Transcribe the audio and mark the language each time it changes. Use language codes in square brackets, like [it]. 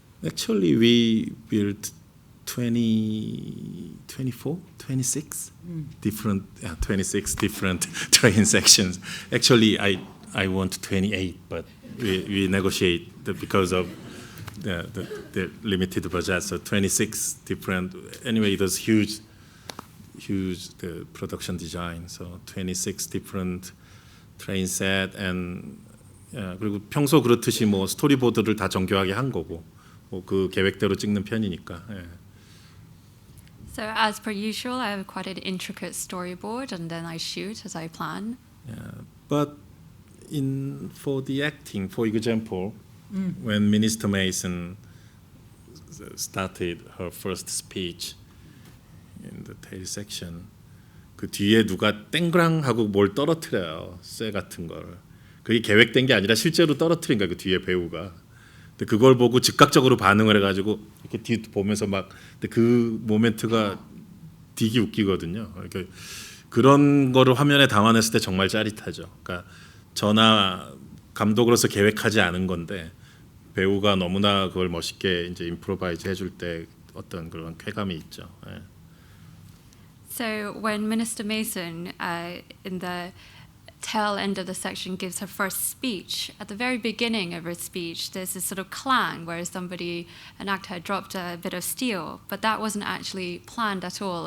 [en] Actually, we built 26 different 26 different train sections. Actually, I want 28, but we negotiate because of the limited budget. So 26 different. Anyway, it was huge the production design. So 26 different train set and [ko] 그리고 평소 그렇듯이 뭐 스토리보드를 다 정교하게 한 거고 뭐 그 계획대로 찍는 편이니까. 예. [en] So as per usual, I have quite an intricate storyboard, and then I shoot as I plan. Yeah, but for the acting, for example, when Minister Mason started her first speech in the tail section, [ko] 그 뒤에 누가 땡그랑 하고 뭘 떨어뜨려요, 쇠 같은 걸. 그게 계획된 게 아니라 실제로 떨어뜨린 거야, 그 뒤에 배우가. 근데 그걸 보고 즉각적으로 반응을 해가지고 이렇게 뒤 보면서 막 근데 그 모멘트가 되게 웃기거든요. 그러니까 그런 거를 화면에 담아냈을 때 정말 짜릿하죠. 그러니까 저나 감독으로서 계획하지 않은 건데 배우가 너무나 그걸 멋있게 이제 임프로바이즈 해줄 때 어떤 그런 쾌감이 있죠. 예. [en] So when Minister Mason in the tail end of the section gives her first speech, at the very beginning of her speech there's this sort of clang where an actor had dropped a bit of steel, but that wasn't actually planned at all.